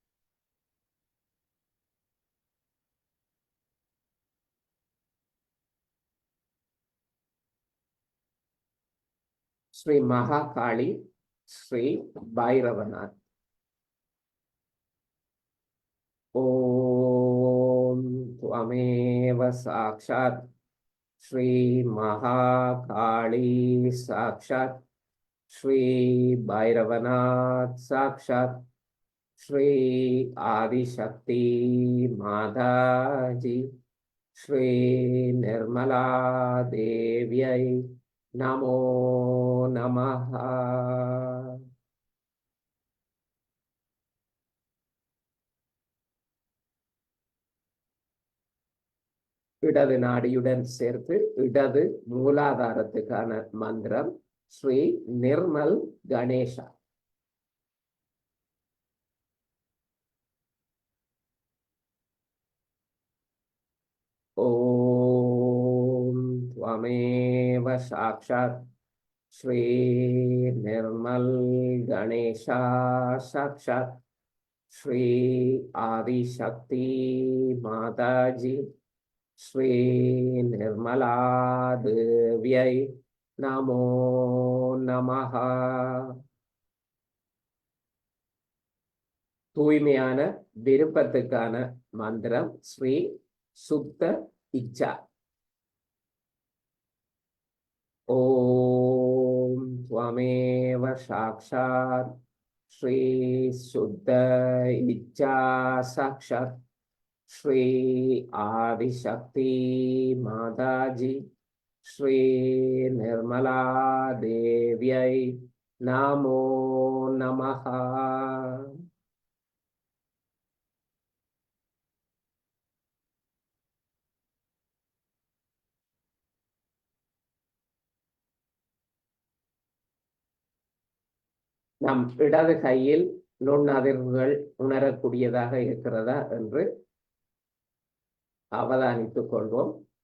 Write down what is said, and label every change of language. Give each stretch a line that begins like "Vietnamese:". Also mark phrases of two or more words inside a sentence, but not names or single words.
Tamil: ஸ்ரீ மகாகாளி, ஸ்ரீ பைரவநாத்.
Sanskrit: ஓம் त्वमेव साक्षात् श्री महाकाली साक्षात् श्री भैरवनाथ साक्षात् श्री आदिशक्ति माताजी श्री निर्मला देव्यै नमो नमः.
Tamil: இடது நாடியுடன் சேர்த்து இடது மூலாதாரத்துக்கான மந்திரம் ஸ்ரீ நிர்மல் கணேஷா.
Sanskrit: ஓம் त्वमेव साक्षात् श्री निर्मल गणेशा साक्षात् श्री आदिशक्ति माताजी श्री निर्मला देव्यै नमो नमः.
Tamil: தூய்மையான விருப்பத்துக்கான மந்திரம் ஸ்ரீ சுத்த இச்சா.
Sanskrit: ॐ त्वमेव साक्षात् श्री शुद्ध इच्छा साक्षात् श्री आदिशक्ति माताजी श्री निर्मला देव्यै नमो नमः.
Tamil: நம் இடது கையில் நுண்ணதிர்வுகள் உணரக்கூடியதாக இருக்கிறதா என்று அவதானித்துக் கொள்வோம்.